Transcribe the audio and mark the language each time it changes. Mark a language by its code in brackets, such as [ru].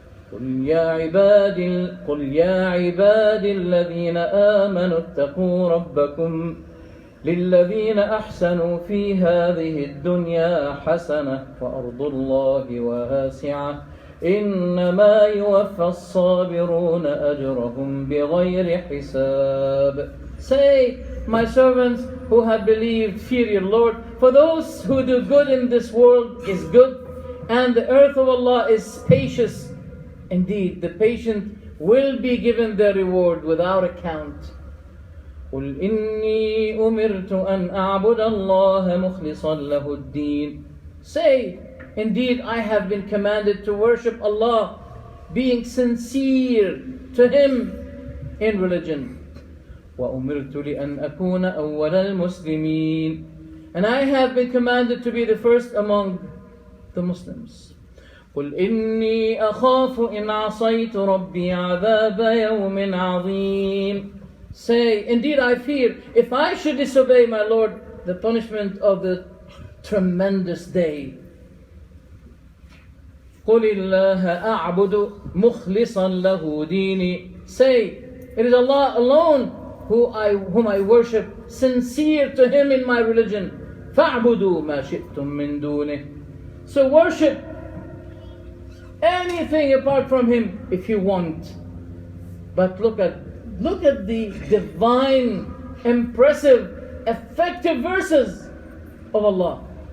[ar] قل يا عبادي الذين آمنوا اتقوا ربكم للذين أحسنوا في هذه الدنيا حسنة وأرض الله واسعة إنما يوفى الصابرون أجرهم بغير حساب. [en] Say, my servants who have believed, fear your Lord. For those who do good in this world is good, and the earth of Allah is spacious. Indeed, the patient will be given their reward without account. [ar] قل إني أمرت أن أعبد الله مخلصا له الدين. [en] Say, indeed I have been commanded to worship Allah, being sincere to Him in religion. [ar] وأمرت لأن أكون أول المسلمين. [en] And I have been commanded to be the first among the Muslims. [ar] قل إني أخاف إن عصيت ربي عذاب يوم عظيم. [en] Say, indeed I fear, if I should disobey my Lord, the punishment of the tremendous day. [ar] قل الله أعبد مخلصا له ديني. [en] Say, it is Allah alone whom I worship, sincere to Him in my religion. [ar] فَاعْبُدُوا مَا شِئْتُم مِّن دُونِهِ. [en] So worship anything apart from Him if you want. But look at the divine, impressive, effective verses of Allah.